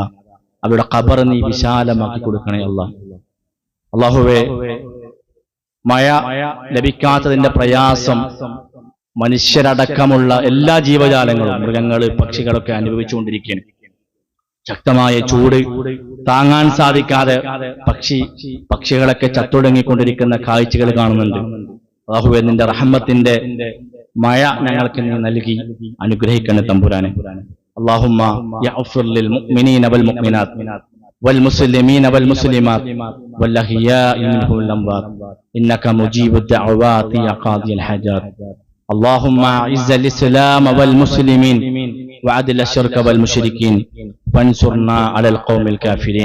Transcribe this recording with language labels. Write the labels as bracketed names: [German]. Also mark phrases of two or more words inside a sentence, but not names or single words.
[Malayalam] അവരുടെ ഖബർ നീ വിശാലമാക്കി കൊടുക്കണേ അല്ലാഹ്. അല്ലാഹുവേ, മഴ ലഭിക്കാത്തതിന്റെ പ്രയാസം മനുഷ്യരടക്കമുള്ള എല്ലാ ജീവജാലങ്ങളും, മൃഗങ്ങൾ, പക്ഷികളൊക്കെ അനുഭവിച്ചുകൊണ്ടിരിക്കുകയാണ്. ശക്തമായ ചൂട് താങ്ങാൻ സാധിക്കാതെ പക്ഷികളൊക്കെ ചത്തൊടുങ്ങിക്കൊണ്ടിരിക്കുന്ന കാഴ്ചകൾ കാണുന്നുണ്ട്. അല്ലാഹുവേ, നിന്റെ റഹ്മത്തിന്റെ മഴ ഞങ്ങൾക്ക് നീ നൽകി അനുഗ്രഹിക്കണേ തമ്പുരാനെ. [Arabic] اللهم يغفر للمؤمنين والمؤمنات والمسلمين والمسلمات والأحياء منهم والأموات إنك مجيب الدعوات يا قاضي الحاجات. اللهم أعز الإسلام والمسلمين وأذل الشرك والمشركين وانصرنا على القوم الكافرين.